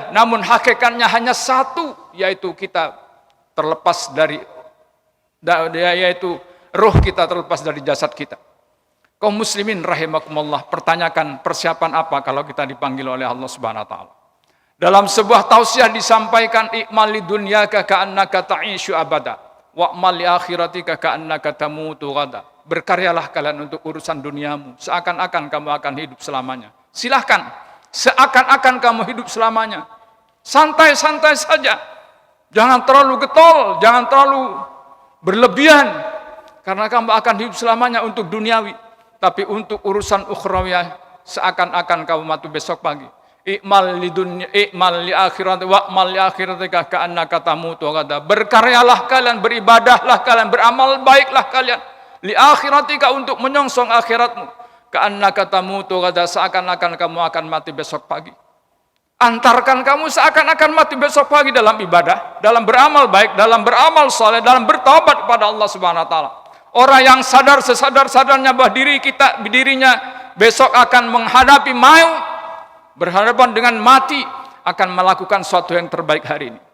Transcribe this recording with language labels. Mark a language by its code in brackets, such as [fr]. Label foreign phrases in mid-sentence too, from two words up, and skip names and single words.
[id] Namun hakikatnya hanya satu, yaitu kita terlepas yaitu ruh kita terlepas dari jasad kita. Kaum muslimin rahimakumullah, pertanyakan persiapan apa kalau kita dipanggil oleh [ar] الله سبحانه وتعالى. [id] Dalam sebuah tausiah disampaikan, [ar] اعمل لدنياك كأنك تعيش أبدا واعمل لآخرتك كأنك تموت غدا. [id] Berkaryalah kalian untuk urusan duniamu, seakan-akan kamu akan hidup selamanya. Silahkan, seakan-akan kamu hidup selamanya. Santai-santai saja. Jangan terlalu getol, jangan terlalu berlebihan. Karena kamu akan hidup selamanya untuk duniawi. Tapi untuk urusan ukhrawiyah, seakan-akan kamu mati besok pagi. [ar] اعمل لآخرة واعمل لآخرتك كأنك تموت غدا. [id] Berkaryalah kalian, beribadahlah kalian, beramal baiklah kalian. [ar] لآخرتك, [id] untuk menyongsong akhiratmu. [ar] كأنك تموت غدا, [id] seakan-akan kamu akan mati besok pagi. Antarkan kamu seakan-akan mati besok pagi dalam ibadah, dalam beramal baik, dalam beramal soleh, dalam bertobat kepada [ar] الله سبحانه وتعالى. [id] Orang yang sadar sesadar-sadarnya bahwa dirinya besok akan menghadapi maut, berhadapan dengan mati, akan melakukan sesuatu yang terbaik hari ini.